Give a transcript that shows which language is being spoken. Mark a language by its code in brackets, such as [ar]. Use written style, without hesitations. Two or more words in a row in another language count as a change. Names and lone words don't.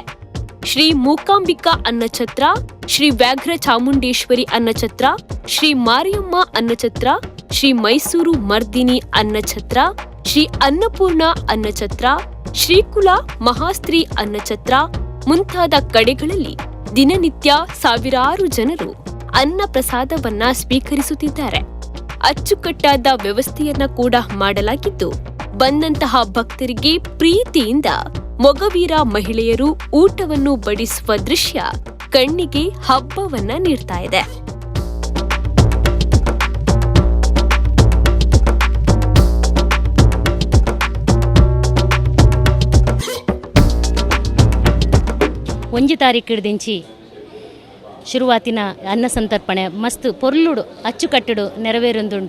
[kn] ಶ್ರೀ ಮೂಕಾಂಬಿಕಾ ಅನ್ನಛತ್ರ, ಶ್ರೀ ವ್ಯಾಘ್ರ ಚಾಮುಂಡೇಶ್ವರಿ ಅನ್ನಛತ್ರ, ಶ್ರೀ ಮಾರಿಯಮ್ಮ ಅನ್ನಛತ್ರ, ಶ್ರೀ ಮೈಸೂರು ಮರ್ದಿನಿ ಅನ್ನಛತ್ರ, ಶ್ರೀ ಅನ್ನಪೂರ್ಣ ಅನ್ನಛತ್ರ, ಶ್ರೀಕುಲ ಮಹಾಸ್ತ್ರೀ ಅನ್ನಛತ್ರ ಮುಂತಾದ ಕಡೆಗಳಲ್ಲಿ ದಿನನಿತ್ಯ ಸಾವಿರಾರು ಜನರು ಅನ್ನ ಪ್ರಸಾದವನ್ನ ಸ್ವೀಕರಿಸುತ್ತಿದ್ದಾರೆ. ಅಚ್ಚುಕಟ್ಟಾದ ವ್ಯವಸ್ಥೆಯನ್ನ ಕೂಡ ಮಾಡಲಾಗಿದ್ದು, ಬಂದಂತಹ ಭಕ್ತರಿಗೆ ಪ್ರೀತಿಯಿಂದ ಮೊಗವೀರ ಮಹಿಳೆಯರು ಊಟವನ್ನು ಬಡಿಸುವ ದೃಶ್ಯ ಕಣ್ಣಿಗೆ ಹಬ್ಬವನ್ನ ನೀಡ್ತಾ ಇದೆ. [tcy] ಒಂಜಿ ತಾರೀಕು ಹಿಡ್ದಿಂಚಿ ಶುರುವಾತಿನ ಅನ್ನ ಸಂತರ್ಪಣೆ ಮಸ್ತ್ ಪೊರ್ಲುಡು ಅಚ್ಚುಕಟ್ಟುಡು ನೆರವೇರೊಂದುಂಡು.